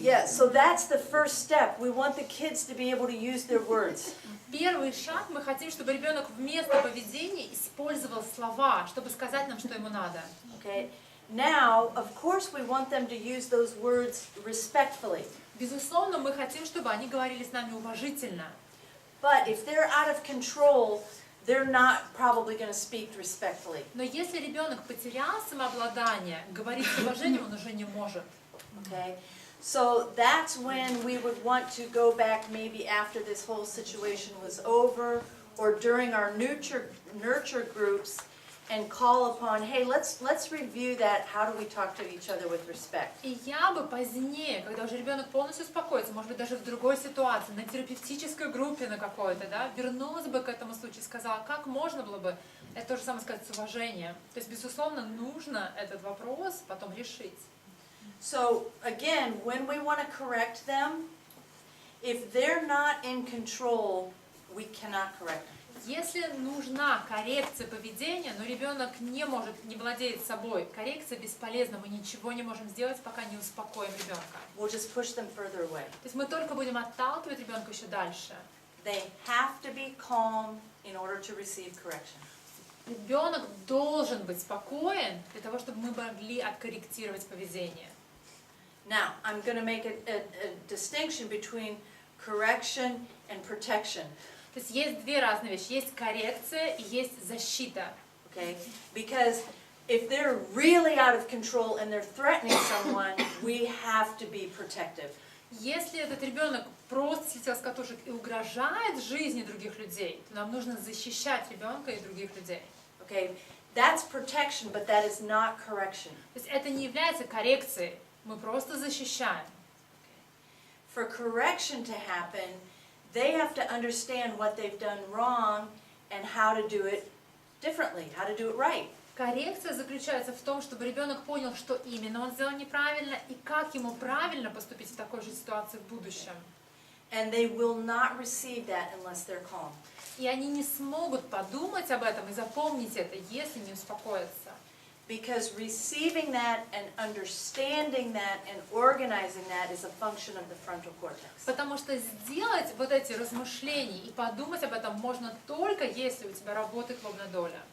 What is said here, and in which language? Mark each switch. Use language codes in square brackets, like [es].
[en] yeah, so that's the first step. We want the kids to be able to use their words. [ru] Первый шаг, мы хотим, чтобы ребенок вместо поведения использовал слова, чтобы сказать нам, что ему надо. [en] Okay? Now, of course, we want them to use those words respectfully. [ru] Безусловно, мы хотим, чтобы они говорили с нами уважительно. [en] But if they're out of control, they're not probably going to speak respectfully. [ru] Но если ребенок потерял самообладание, говорить с уважением он уже не может. [en] Okay? So that's when we would want to go back maybe after this whole situation was over, or during our nurture groups and call upon, hey, let's review that. How do we talk to each other with respect? [ru] И я бы позднее, когда уже ребенок полностью успокоится, может быть, даже в другой ситуации, на терапевтической группе на какой-то, да, вернулась бы к этому случаю и сказала, как можно было бы это то же самое сказать с уважением. То есть, безусловно, нужно этот вопрос потом решить. [en] So again, when we want to correct them, if they're not in control, we cannot correct them. [ru] Если нужна коррекция поведения, но ребенок не владеет собой, коррекция бесполезна, мы ничего не можем сделать, пока не успокоим ребенка. [en] We'll just push them further away. [ru] То есть мы только будем отталкивать ребенка еще дальше. [en] They have to be calm in order to receive correction. [ru] Ребенок должен быть спокоен для того, чтобы мы могли откорректировать поведение. [en] Now, I'm going to make a distinction between correction and protection. [ru] То есть есть две разные вещи. Есть коррекция и есть защита. [en] Okay? Because if they're really out of control and they're threatening someone, we have to be protective. [ru] Если этот ребенок просто слетел с катушек и угрожает жизни других людей, то нам нужно защищать ребенка и других людей. [en] Okay? That's protection, but that is not correction. [ru] То есть это не является коррекцией, мы просто защищаем. [en] For correction to happen, they have to understand what they've done wrong and how to do it differently, how to do it right. [ru] Коррекция заключается в том, чтобы ребенок понял, что именно он сделал неправильно и как ему правильно поступить в такой же ситуации в будущем. [en] And they will not receive that unless they're calm. [ru] И они не смогут подумать об этом и запомнить это, если не успокоятся. [en] Because receiving that and understanding that and organizing that is a function of the frontal cortex. [ru] Потому что сделать вот эти размышления и подумать об этом можно только, если у тебя работает лобная доля.